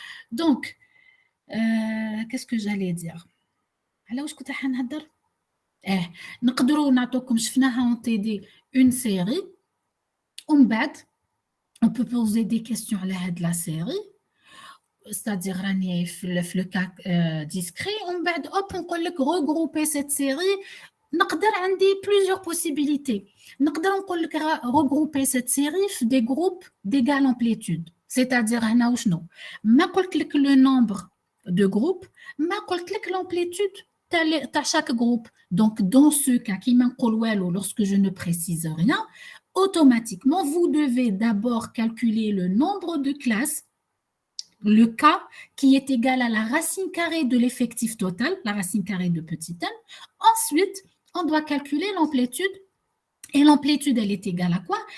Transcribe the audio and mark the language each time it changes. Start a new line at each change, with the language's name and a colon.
French: Donc qu'est-ce que j'allais dire
Arabic: على واش كنت حنهضر نقدروا نعطوكم شفناها
French: en TD une série
Arabic: ومن بعد
French: on peut poser des questions
Arabic: على هاد
French: la série, c'est-à-dire
Arabic: راني في
French: le cas discret
Arabic: ومن بعد نقول لك
French: regrouper cette série.
Arabic: نقدر عندي
French: plusieurs possibilités.
Arabic: نقدر نقول لك
French: regrouper cette série في des groupes d'égale amplitude. C'est-à-dire
Arabic: هنا وشنو؟ ما قلت لك
French: le nombre de groupes,
Arabic: ما قلت لك
French: l'amplitude
Arabic: تاع
French: chaque groupe. Donc dans ce cas qui m'
Arabic: نقول والو
French: lorsque je ne précise rien, automatiquement vous devez d'abord calculer le nombre de classes, le K qui est égal à la racine carrée de l'effectif total, la racine carrée de petit n. Ensuite, on doit calculer l'amplitude. Et l'amplitude, elle est égale à quoi?